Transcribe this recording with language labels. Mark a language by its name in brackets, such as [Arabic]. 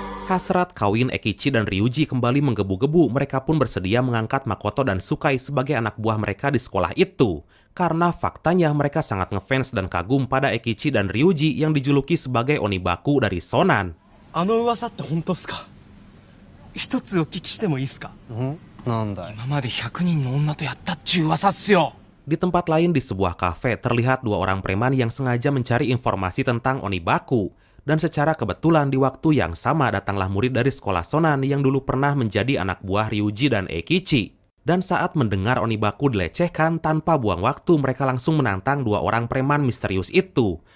[Indonesian] Hasrat kawin Ekichi dan Ryuji kembali menggebu-gebu. Mereka pun bersedia mengangkat Makoto dan Sukai sebagai anak buah mereka di sekolah itu. Karena faktanya mereka sangat ngefans dan kagum pada Ekichi dan Ryuji yang dijuluki sebagai Onibaku dari Sonan. [Japanese] 噂って本当っすか？一つお聞きしてもいいっすか？なんだい。今まで100人の女とやったっちゅう噂っすよ。 [Indonesian] Di tempat lain di sebuah kafe terlihat dua orang preman yang sengaja mencari informasi tentang Onibaku. Dan secara kebetulan di waktu yang sama datanglah murid dari sekolah Sonan yang dulu pernah menjadi anak buah Ryuji dan Ekichi. Dan saat mendengar Onibaku dilecehkan, tanpa buang waktu mereka langsung menantang dua orang preman misterius itu.